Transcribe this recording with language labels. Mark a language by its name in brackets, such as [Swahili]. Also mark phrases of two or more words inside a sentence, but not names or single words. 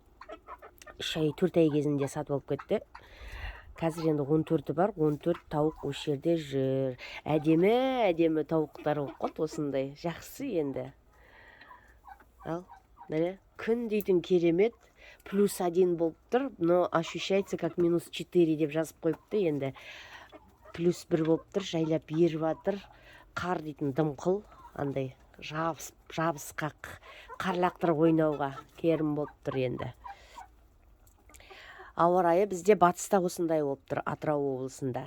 [Kazakh] 4 ай кезінде сатып алып кетті. Қазір енді 14-ті бар, 14 тауық осы жерде жүр. Әдемі тауықтар болып қалды осындай. Жақсы енді. Ал, күн дейтін керемет. +1 болып тұр, [Russian] но ощущается как [Kazakh] -4 деп жазып қойыпты енді. +1 болып тұр, жайлап еріп жатыр. Қар дейтін дымқыл, андай жабысқақ, қарлақтыр ойнауға керім болып тұр енді. Ауа райы бізде батыста осындай болып тұр, Атырау облысында.